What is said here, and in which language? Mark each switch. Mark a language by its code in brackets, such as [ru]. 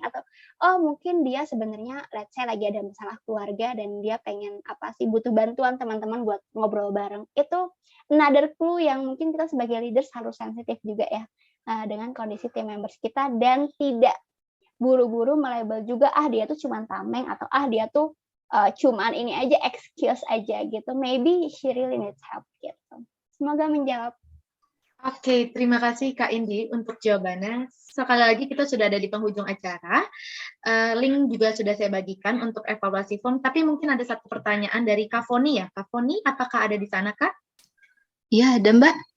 [id] Atau oh mungkin dia sebenarnya [en] let's say [id] lagi ada masalah keluarga dan dia pengen butuh bantuan teman-teman buat ngobrol bareng. Itu [en] another clue [id] yang mungkin kita sebagai leaders harus sensitif juga ya. dengan kondisi tim members kita dan tidak buru-buru melabel juga dia tuh cuman tameng atau dia tuh cuman ini aja excuse aja gitu. [en] Maybe she really needs help [id] gitu. Semoga menjawab. Oke, terima kasih Kak Indi untuk jawabannya. Sekali lagi kita sudah ada di penghujung acara. Link juga sudah saya bagikan untuk evaluasi form, tapi mungkin ada satu pertanyaan dari Kak Foni ya. Kak Foni, apakah ada di sana, Kak? Iya, ada Mbak.